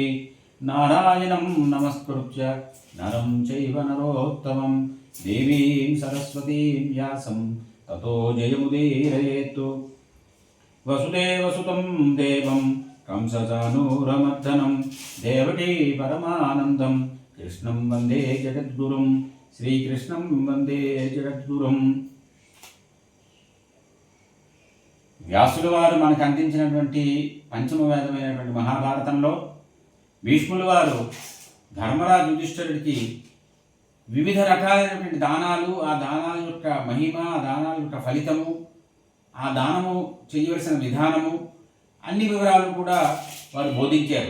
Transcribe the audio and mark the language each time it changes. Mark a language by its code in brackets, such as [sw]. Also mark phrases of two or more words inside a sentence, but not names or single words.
[sa] नारायणं नमस्कृत्य नरं चैव नरोत्तमं देवीं सरस्वतीं व्यासं ततो जयमुदीरयेत्। वसुदेवसुतं देवं कंसचानूरमर्दनं देवकी परमानन्दं कृष्णं वन्दे जगद्गुरुं श्रीकृष्णं वन्दे जगद्गुरुं. [te] వ్యాసుల వారు మనకు అందించినటువంటి పంచమ వేదమైనటువంటి మహాభారతంలో భీష్ముల వారు ధర్మరాజు యుధిష్ఠిరుడికి వివిధ రకాలైనటువంటి దానాలు, ఆ దానాల యొక్క మహిమ, ఆ దానాల యొక్క ఫలితము, ఆ దానము చేయవలసిన విధానము, అన్ని వివరాలు కూడా వారు బోధించారు.